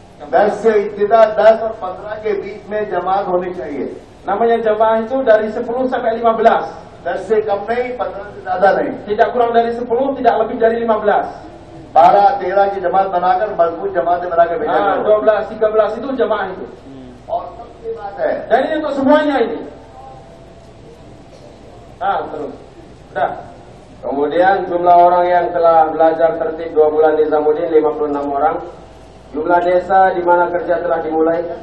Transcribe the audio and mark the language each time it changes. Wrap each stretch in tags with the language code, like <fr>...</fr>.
<hi>10 से इब्तिदा 10 और 15 के बीच में जमात होनी चाहिए.</hi> <id>Namanya jamaah itu dari 10 sampai 15.</id> <hi>10 से कम नहीं 15 से ज्यादा नहीं.</hi> <id>Tidak kurang dari 10, tidak lebih dari 15.</id> <hi>12-13 की जमात बनाकर मजबूत जमातें बना के भेजा करो.</hi> <id>12, 13 itu jamaah itu.</id> <hi>और सबकी बात है</hi> <id>Dan ini untuk semuanya ini. Terus. Udah. Kemudian jumlah orang yang telah belajar tertib 2 bulan di Nizamuddin 56 orang. Jumlah desa di mana kerja telah dimulai.</id>